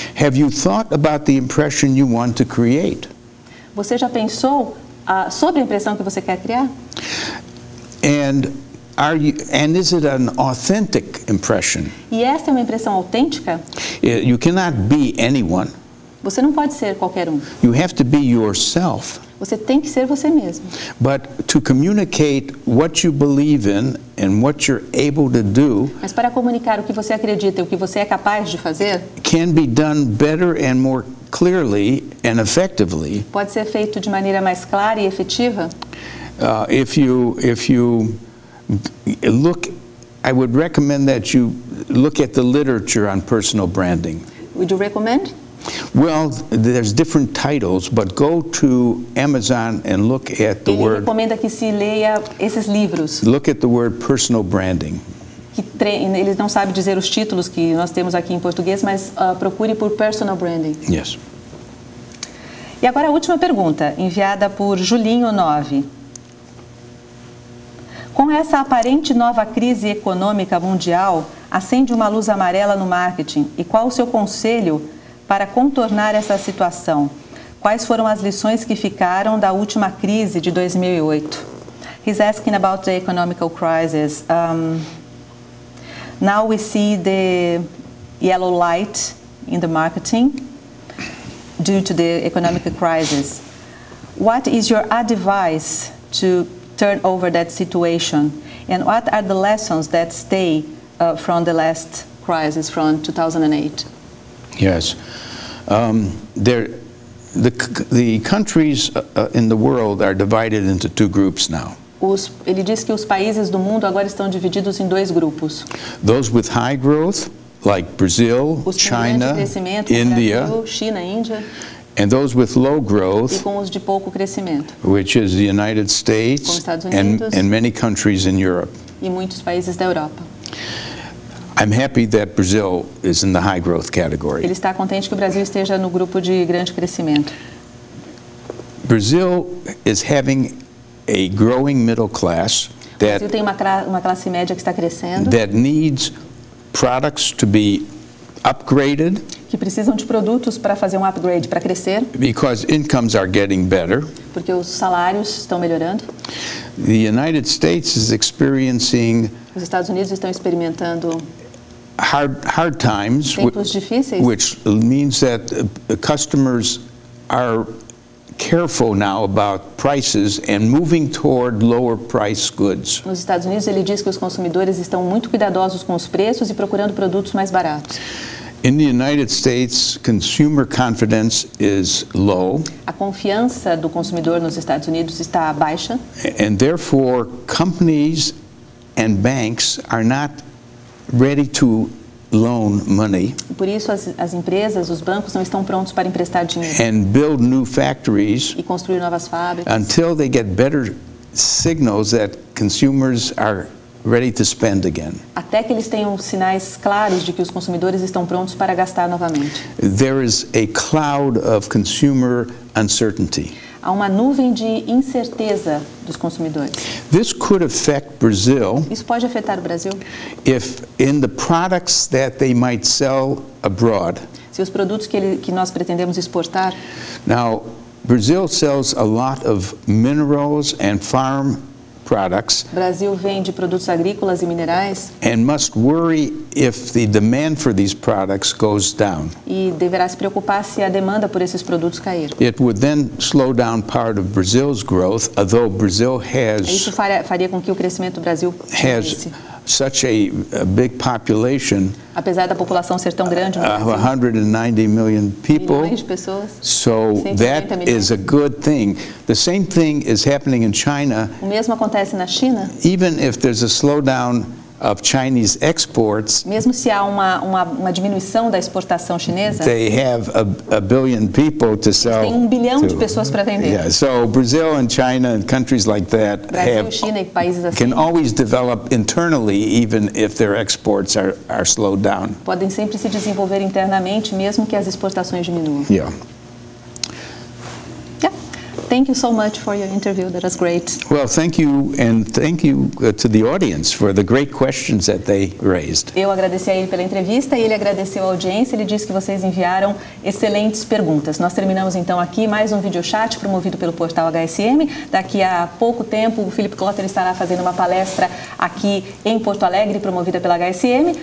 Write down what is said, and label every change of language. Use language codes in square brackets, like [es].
[en] Have you thought about the impression you want to create? [pt] Você já pensou sobre a impressão que você quer criar? [en] And is it an authentic impression? [pt] E essa é uma impressão autêntica? [en] You cannot be anyone. [pt] Você não pode ser qualquer um. [en] You have to be yourself. [pt] Você tem que ser você mesmo. [en] But to communicate what you believe in and what you're able to do [pt] Mas para comunicar o que você acredita e o que você é capaz de fazer, [en] can be done better and more clearly and effectively [pt] pode ser feito de maneira mais clara e efetiva. [en] if you look. I would recommend that you look at the literature on personal branding. Would you recommend? Well, there's different titles, but go to Amazon and look at the [pt] Ele [en] word. [pt] recomenda que se leia esses livros. [en] Look at the word personal branding. [pt] Ele não sabe dizer os títulos que nós temos aqui em português, mas procure por personal branding. [en] Yes. [pt] E agora a última pergunta, enviada por Julinho 9. Com essa aparente nova crise econômica mundial, acende uma luz amarela no marketing. E qual o seu conselho para contornar essa situação? Quais foram as lições que ficaram da última crise de 2008? [en] He's asking about the economical crisis. Now we see the yellow light in the marketing due to the economic crisis. What is your advice to turn over that situation? And what are the lessons that stay from the last crisis from 2008? Yes. The countries in the world are divided into two groups now. [pt] Ele diz que os países do mundo agora estão divididos em dois grupos. [en] Those with high growth, like Brazil, [pt] Os com [en] China, [pt] grande crescimento, [en] India, [pt] Brasil, China, Índia, [en] and those with low [pt] e [en] growth, [pt] com os de pouco crescimento, [en] which is the United States [pt] Estados Unidos [en] and many countries in Europe. [pt] e muitos países da Europa. [en] I'm happy that Brazil is in the high growth [pt] Ele [en] category. [pt] está contente que o Brasil esteja no grupo de grande crescimento. [en] Brazil is having a growing middle class [pt] O Brasil [en] that [pt] tem uma classe média que está crescendo, [en] needs products to be upgraded [pt] que precisam de produtos para fazer um upgrade, para crescer, [en] because incomes are getting better. [pt] porque os salários estão melhorando. [en] The United States is experiencing [pt] Os Estados Unidos estão experimentando [en] hard times, [pt] tempos difíceis, [en] which means that customers are careful now about prices and moving toward lower price goods. [pt] Nos Estados Unidos, ele diz que os consumidores estão muito cuidadosos com os preços e procurando produtos mais baratos. [en] In the United States, consumer confidence is low, [pt] A confiança do consumidor nos Estados Unidos está baixa [en] and therefore companies and banks are not ready to loan money [pt] e por isso as empresas, os bancos não estão prontos para emprestar dinheiro [en] and build new factories [pt] e construir novas fábricas [en] until they get better signals that consumers are ready to spend again. [pt] até que eles tenham sinais claros de que os consumidores estão prontos para gastar novamente. [en] There is a cloud of consumer uncertainty. [pt] Há uma nuvem de incerteza dos consumidores. [en] This could affect Brazil [pt] Isso pode afetar o Brasil [en] if in the products that they might sell abroad. [pt] se os produtos que nós pretendemos exportar. [en] Now, Brazil sells a lot of minerals and farm products [pt] O Brasil vende produtos agrícolas e minerais [en] and must worry if the demand for these products goes down. [pt] e deverá se preocupar se a demanda por esses produtos cair. [en] It would then slow down part of Brazil's growth, although Brazil [pt] Isso faria com que o crescimento do Brasil [en] has [pt] diminuísse. [en] such a big population, [pt] Apesar da população ser tão grande no [en] 190 million people. [pt] milhões de pessoas, [en] So [pt] 190 [en] that [pt] milhões. [en] is a good thing. The same thing is happening in China. [pt] O mesmo acontece na China, [en] Even if there's a slowdown of Chinese exports, [pt] mesmo se há uma diminuição da exportação chinesa, [en] they have a billion people to sell. [pt] tem 1 bilhão de [en] to. [pt] pessoas para vender. [en] Yeah, so Brazil and China and countries like that [pt] Brasil, China e países assim [en] can always develop internally, even if their exports are slowed down. [pt] podem sempre se desenvolver internamente, mesmo que as exportações diminuam. [en] Yeah. Yeah. Thank you so much for your interview. That was great. Well, thank you, and thank you to the audience for the great questions that they raised. [pt] Eu agradeci a ele pela entrevista e ele agradeceu a audiência. Ele disse que vocês enviaram excelentes perguntas. Nós terminamos então aqui mais um videochat promovido pelo portal HSM. Daqui a pouco tempo o Felipe Kotler estará fazendo uma palestra aqui em Porto Alegre, promovida pela HSM.